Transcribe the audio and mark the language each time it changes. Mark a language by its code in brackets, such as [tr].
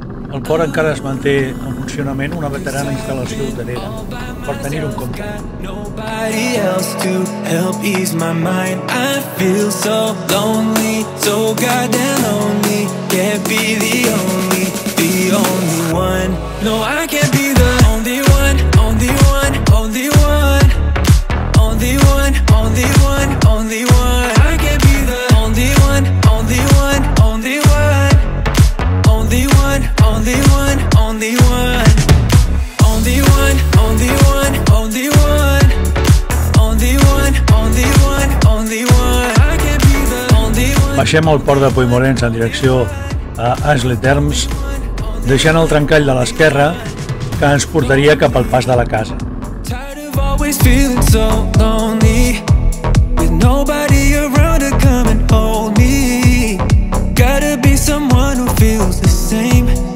[ca] El port encara es manté en funcionament una veterana instal·lació hotelera, per tenir-ho en compte. [en] Nobody else to help ease my mind. I feel so lonely, so goddamn lonely. Can't be the only one. No, I can't be the only one, only one, only one, only one, only one, only one. I can't be the only one, only one, only one, only one, only one, only one. Only one, only one, only one, only one, only one, only one. I can't be the only one. [ca] Baixem al port de Puigmorenc en direcció a As-les-Thermes, deixant el trencall de l'esquerra que ens portaria cap al pas de la casa. [en] Tired of always feeling so lonely, with nobody around to come and hold me. Gotta be someone who feels the same.